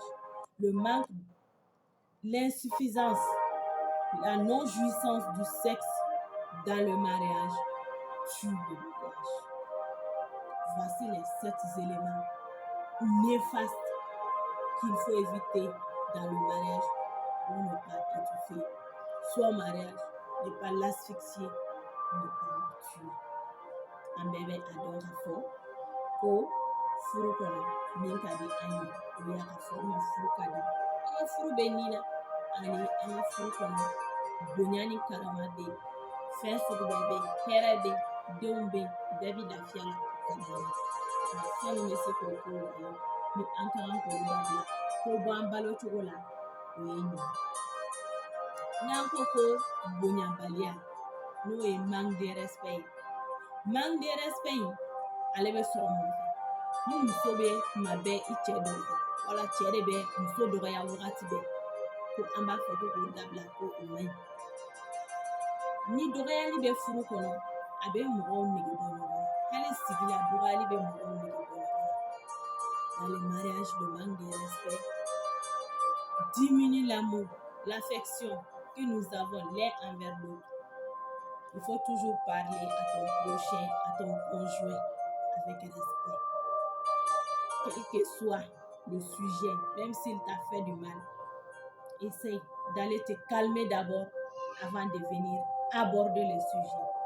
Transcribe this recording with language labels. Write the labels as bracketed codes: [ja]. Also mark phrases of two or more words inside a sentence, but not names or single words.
[fr] Le manque, l'insuffisance, la non-jouissance du sexe dans le mariage tue le mariage. Voici les 7 éléments néfastes qu'il faut éviter dans le mariage pour ne pas étouffer son mariage, ne pas l'asphyxier, ne pas le tuer. [bm] An bɛɛ bɛ a dɔn k'a fɔ ko furu kɔnɔ min ka di an ye o y'a ka fɔ ma furu ka di. An ka furu bɛ nin na ani an ka furu kɔnɔ bonya ni karama bɛ yen, fɛn sugu bɛɛ bɛ yen, hɛrɛ bɛ yen, denw bɛ yen, bɛɛ bɛ lafiya la ka ɲɛ. Nka fɛn min bɛ se k'o ko o ye ni an ka kan k'o dabila ko bɔ an balo cogo la o ye nin ye. N'an ko ko bonyabaliya n'o ye [fr] manque de respect [bm] ye. [fr] Manque de respect [bm] in ale bɛ sɔrɔ mun fɛ? Ni muso bɛ tuma bɛɛ i cɛ dɔgɔya wala cɛ de bɛ muso dɔgɔya wagati bɛɛ ko an b'a fɔ ko k'o dabila ko o man ɲi. Ni dɔgɔyali bɛ furu kɔnɔ a bɛ mɔgɔw nege bɔ ɲɔgɔn na. Hali sigi la dɔgɔyali bɛ mɔgɔw nege bɔ ɲɔgɔn na. [fr] Dans le mariage, le manque de respect diminue l'amour, l'affection que nous avons l'un envers l'autre. Il faut toujours parler à ton prochain, à ton conjoint avec respect. Quel que soit le sujet, même s'il t'a fait du mal, essaye d'aller te calmer d'abord avant de venir aborder le sujet.